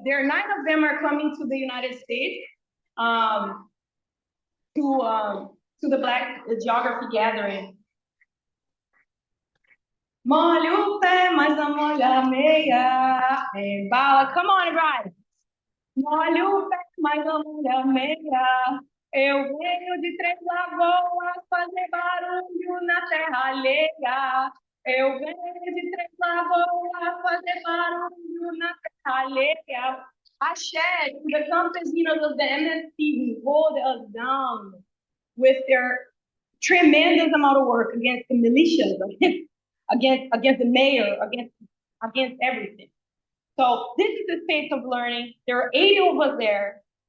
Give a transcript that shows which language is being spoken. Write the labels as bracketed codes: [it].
[en] 9 of them are coming to the United States to the Black Geography Gathering. [pt] Molha o pé, mas não molha a meia. Embala. [en] Come on, guys. [pt] Molha o pé, mas não molha a meia. Eu venho de 3 lagoas fazer barulho na terra alheia. Eu venho de 3 lagoas fazer barulho na terra alheia. [en] Axé to the campesinos of the MST who hold us down with their tremendous amount of work against the militias, against the mayor, against everything. So this is the space of learning. There are 80 of us there.